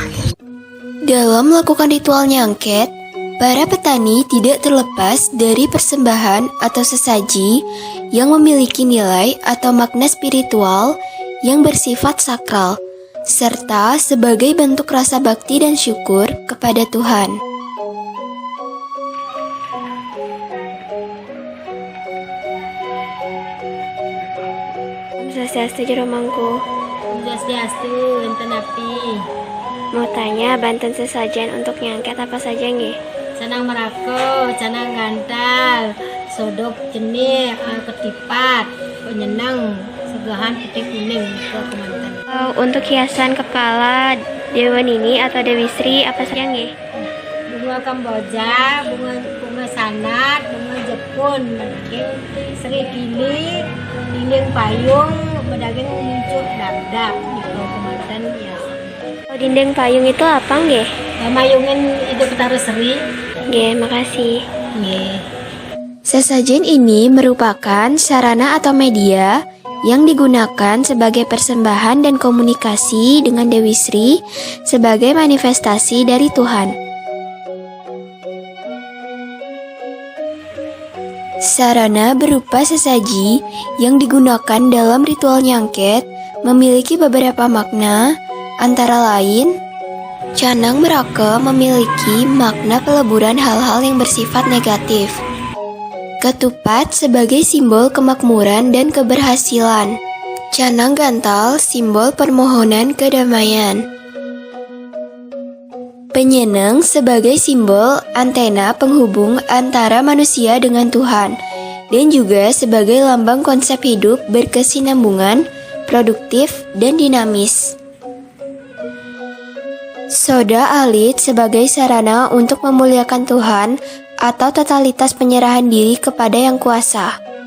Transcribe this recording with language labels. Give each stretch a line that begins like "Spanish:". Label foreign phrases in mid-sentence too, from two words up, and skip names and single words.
Indonesian: Dalam melakukan ritual nyangket, para petani tidak terlepas dari persembahan atau sesaji yang memiliki nilai atau makna spiritual yang bersifat sakral, serta sebagai bentuk rasa bakti dan syukur kepada Tuhan. Swastiastu jero mangku.
Balinese: Swastiastu, enten api.
Indonesian: Mau tanya banten sesajen untuk nyangket apa saja nggih? Canang merako, canang gantal, sodok jenih, ketipat, penyenang, segahan putih kuning ke kemanten. Untuk hiasan kepala Dewa Nini atau Dewi Sri apa saja nggih? Bunga Kamboja, bunga sanat, bunga Jepun, Sri Kili, dinding payung,
Balinese: bedaging muncul dardak di kemanten
Indonesian: ya. Dinding payung itu apa nggih? Mayungin itu Petara Sri. Nggih, makasih. Nggih. Sesajen ini merupakan sarana atau media yang digunakan sebagai persembahan dan komunikasi dengan Dewi Sri sebagai manifestasi dari Tuhan. Sarana berupa sesaji yang digunakan dalam ritual nyangket memiliki beberapa makna, antara lain canang meraka memiliki makna peleburan hal-hal yang bersifat negatif. Ketupat sebagai simbol kemakmuran dan keberhasilan. Canang gantal simbol permohonan kedamaian. Penyenang sebagai simbol antena penghubung antara manusia dengan Tuhan, dan juga sebagai lambang konsep hidup berkesinambungan, produktif, dan dinamis. Soda alit sebagai sarana untuk memuliakan Tuhan atau totalitas penyerahan diri kepada Yang Kuasa.